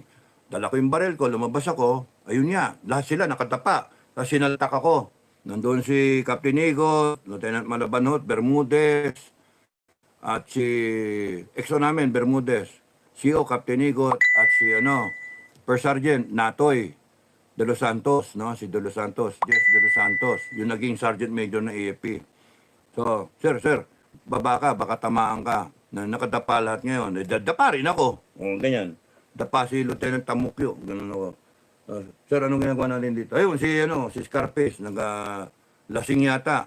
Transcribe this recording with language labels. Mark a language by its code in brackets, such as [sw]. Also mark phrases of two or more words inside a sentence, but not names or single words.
[tl] Dala ko yung baril ko, lumabas ako, ayun niya, lahat sila nakatapa. Tapos sinaltak ako. Nandun si Captain Igo, Lieutenant Malabanhot, Bermudez, at si EXO namin, Bermudez, CO Captain Igot, at si First Sergeant Natoy De Los Santos, no? Si De Los Santos, Jess De Los Santos, yung naging Sergeant Major ng AFP. So, sir, baba ka, baka tamaan ka. Nakadapa lahat ngayon. Dapa rin ako. O, ganyan. Dapa si Lieutenant Tamukyo. Ganun ako. Sir, anong ginagawa natin dito? Ayun, si Scarface, lasing yata.